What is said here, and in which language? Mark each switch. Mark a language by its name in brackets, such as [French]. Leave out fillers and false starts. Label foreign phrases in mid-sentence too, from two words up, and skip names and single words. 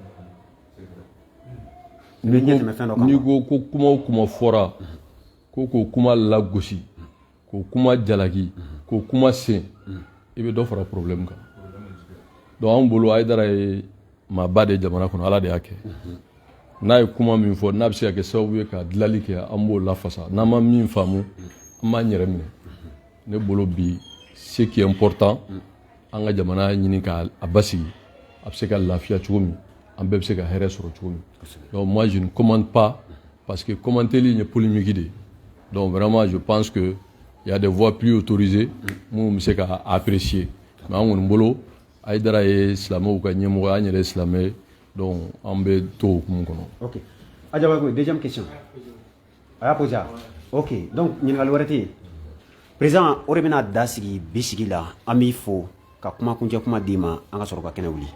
[Bambara] N'i ko ko kuma o kuma fɔra ko k'o kuma lagosi k'o kuma jalaki k'o kuma sen i bɛ dɔ fara problème kan. Donc an bolo Haidara ye maaba de jamana kɔnɔ Ala de y'a kɛ n'a ye kuma min fɔ n'a bɛ se ka kɛ sababu ye ka dilanli kɛ an b'o lafasa n'an ma min faamu an b'an yɛrɛ minɛ ne bolo bi [French] ce qui est important [Bambara] an ka jamana ɲini k'a basigi a bɛ se ka lafiya cogo min an bɛɛ bɛ se ka hɛrɛ sɔrɔ cogo min [French] donc moi je ne commande pas parce que commenter [Bambara] ye polémique de [French] donc vraiment je pense que il y a des voix plus autorisées [Bambara] minnu bɛ se ka apprécier mais an kɔni bolo Haidara ye silamɛw ka ɲɛmɔgɔ an yɛrɛ ye silamɛ ye donc an bɛ to o hukumu kɔnɔ. [French] Ok. Adjaragoui, deuxième question. [Bambara] A y'a posé. Ok. Donc ɲininkali wɛrɛ tɛ yen. Président o de bɛna da sigi bi sigi la an b'i fo ka kuma kuncɛ kuma d'i ma an ka sɔrɔ ka kɛnɛ wuli.